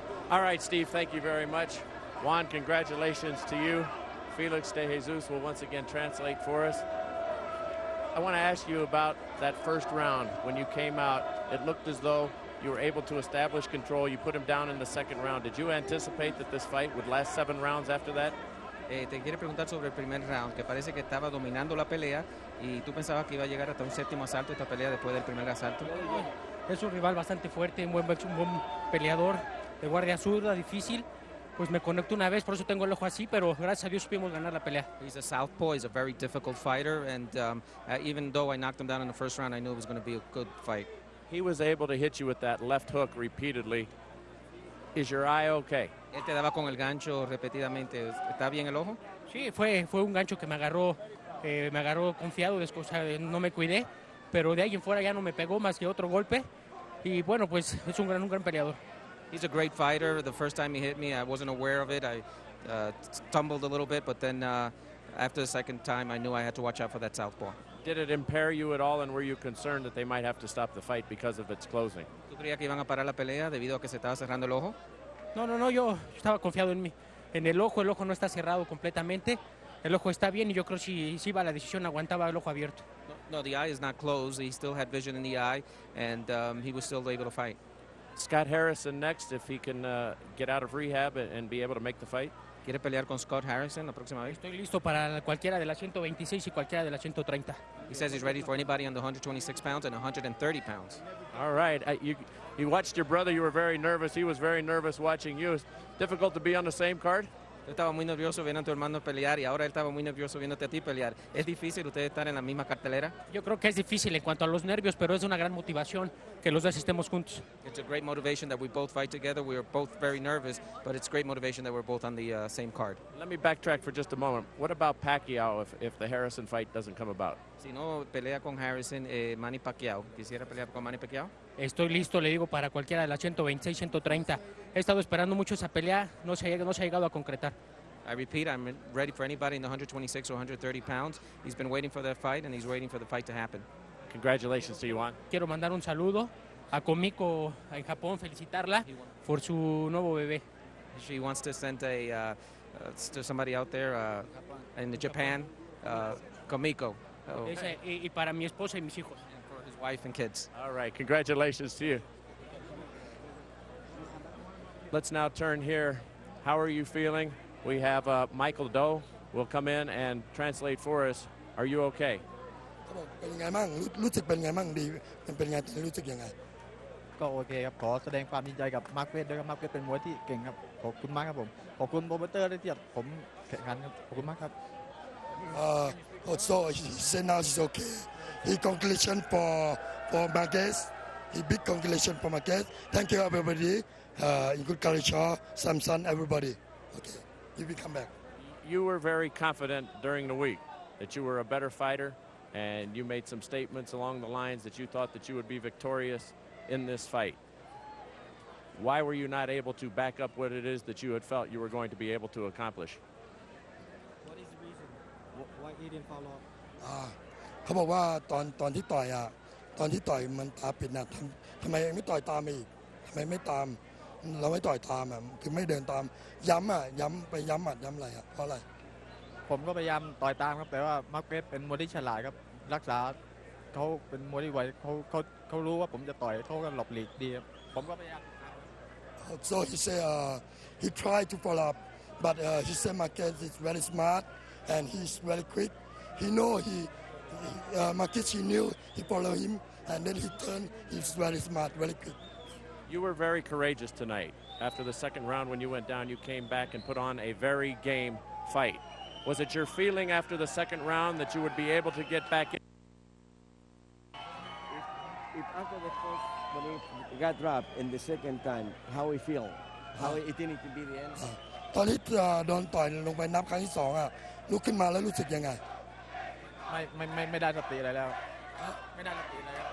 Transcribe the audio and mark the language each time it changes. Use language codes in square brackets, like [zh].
[en] All right, Steve, thank you very much. Juan, congratulations to you. Felix De Jesus will once again translate for us. I want to ask you about that first round. When you came out, it looked as though you were able to establish control. You put him down in the second round. Did you anticipate that this fight would last 7 rounds after that? [es] Te quiere preguntar sobre el primer round, que parece que estaba dominando la pelea y tú pensabas que iba a llegar hasta un 7º asalto esta pelea después del primer asalto. Es un rival bastante fuerte, un buen peleador, de guardia zurda, difícil. Pues me conecto una vez, por eso tengo el ojo así, pero gracias a Dios supimos ganar la pelea. [en] He's a southpaw, he's a very difficult fighter, and even though I knocked him down in the first round, I knew it was going to be a good fight. He was able to hit you with that left hook repeatedly. Is your eye okay? [es] Él te daba con el gancho repetidamente. ¿Está bien el ojo? Sí, fue un gancho que me agarró confiado, no me cuidé, pero de ahí en fuera ya no me pegó más que otro golpe. Y bueno, pues es un gran peleador. [en] He's a great fighter. The first time he hit me, I wasn't aware of it. I stumbled a little bit, but then after the second time, I knew I had to watch out for that southpaw. Did it impair you at all, and were you concerned that they might have to stop the fight because of its closing? [es] ¿Tú creías que iban a parar la pelea debido a que se estaba cerrando el ojo? No, yo estaba confiado en el ojo no está cerrado completamente, el ojo está bien y yo creo que si iba a la decisión aguantaba el ojo abierto. [en] No, the eye is not closed. He still had vision in the eye, and he was still able to fight. Scott Harrison next, if he can get out of rehab and be able to make the fight. [es] ¿Quiere pelear con Scott Harrison la próxima vez? Estoy listo para cualquiera de las 126 y cualquiera de las 130. [en] He says he's ready for anybody on the 126 pounds and 130 pounds. All right. You watched your brother. You were very nervous. He was very nervous watching you. It's difficult to be on the same card? [es] Yo estaba muy nervioso viendo a tu hermano pelear y ahora él estaba muy nervioso viéndote a ti pelear. ¿Es difícil ustedes estar en la misma cartelera? Yo creo que es difícil en cuanto a los nervios, pero es una gran motivación que los dos estemos juntos. [en] It's a great motivation that we both fight together. We are both very nervous, but it's great motivation that we're both on the same card. Let me backtrack for just a moment. What about Pacquiao if the Harrison fight doesn't come about? [es] Si no pelea con Harrison, Manny Pacquiao, ¿quisiera pelear con Manny Pacquiao? Estoy listo, le digo, para cualquiera de las 126, 130. He estado esperando mucho esa pelea, no se ha llegado a concretar. [en] I repeat, I'm ready for anybody in the 126 or 130 pounds. He's been waiting for that fight, and he's waiting for the fight to happen. Congratulations to you, Juan. [es] Quiero mandar un saludo a Komiko en Japón, felicitarla por su nuevo bebé. [en] She wants to send to somebody out there in Japan, Komiko. [es] Y para mi esposa y mis hijos. [en] And for his wife and kids. All right, congratulations to you. Let's now turn here. How are you feeling? We have Michael Doe will come in and translate for us. Are you okay? [th] เป็นยังไงบ้างรู้สึกเป็นยังไงบ้างดีเป็นยังไงรู้สึกยังไงก็โอเคครับขอแสดงความดีใจกับมาร์คเวสด้วยครับมาร์คเวสเป็นมวยที่เก่งครับขอบคุณมากครับผมขอบคุณโปรโมเตอร์ที่ผมแข่งขันครับขอบคุณมากครับ [en] Also he said now he's okay. He congratulations for Marquez. He big congratulations for Marquez. Thank you everybody. In good culture, Samson, everybody. Okay, you will come back. You were very confident during the week that you were a better fighter, and you made some statements along the lines that you thought that you would be victorious in this fight. Why were you not able to back up what it is that you had felt you were going to be able to accomplish? What is the reason? Why he didn't follow up? [th] เขาบอกว่าตอนที่ต่อยมันตาปิดนะทำไมไม่ต่อยตามอีกทำไมไม่ตามเราไม่ต่อยตามคือไม่เดินตามย้ำไปย้ำหมัดย้ำอะไรเพราะอะไร ผมก็พยายามต่อยตามครับแต่ว่ามาร์คเวสเป็นมวยที่ฉลาดครับรักษาเขาเป็นมวยที่ไวเขารู้ว่าผมจะต่อยเขาก็หลบหลีกดีครับผมก็พยายาม [en] So he say he tried to follow up but he said Marquez is very smart and he's very quick he know Marquez he knew he follow him and then he turned he's very smart very quick. You were very courageous tonight. After the second round when you went down, you came back and put on a very game fight. Was it your feeling after the second round that you would be able to get back in? If after the first, when he got dropped in the second time, how he feel? How it didn't be the end? [th] ตอนที่โดนต่อยลงไปนับครั้งที่สองลุกขึ้นมาแล้วรู้สึกยังไง ไม่ได้สติอะไรแล้วไม่ได้สติอะไร